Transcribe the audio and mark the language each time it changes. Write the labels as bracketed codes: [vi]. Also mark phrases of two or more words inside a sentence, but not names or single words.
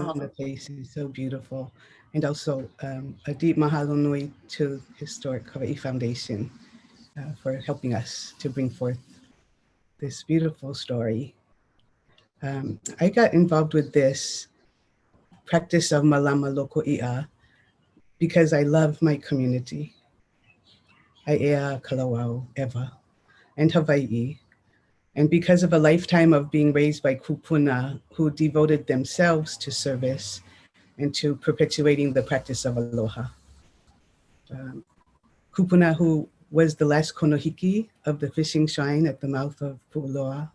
[en] People in the places, so beautiful. And also a deep [haw] mahalo nui [en] to Historic Hawaii Foundation for helping us to bring forth this beautiful story. I got involved with this practice of [haw] malama Loko Iʻa [en] because I love my community. Aiʻa, Kalawao, Ewa, and Hawaii. And because of a lifetime of being raised by kupuna who devoted themselves to service and to perpetuating the practice of aloha. Kupuna who was the last konohiki of the fishing shrine at the mouth of Pu'uloa.